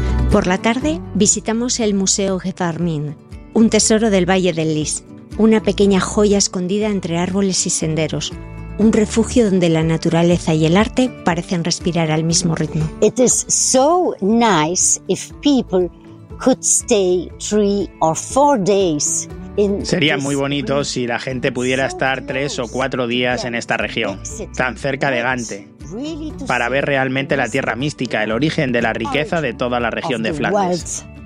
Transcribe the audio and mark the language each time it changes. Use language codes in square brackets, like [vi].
[es] Por la tarde, visitamos el Museo Gevarmin, un tesoro del Valle del Lys, una pequeña joya escondida entre árboles y senderos, un refugio donde la naturaleza y el arte parecen respirar al mismo ritmo. [en] It is so nice if people could stay 3 or 4 days. [es] Sería muy bonito si la gente pudiera estar 3 o 4 días en esta región, tan cerca de Gante, para ver realmente la tierra mística, el origen de la riqueza de toda la región de Flandes.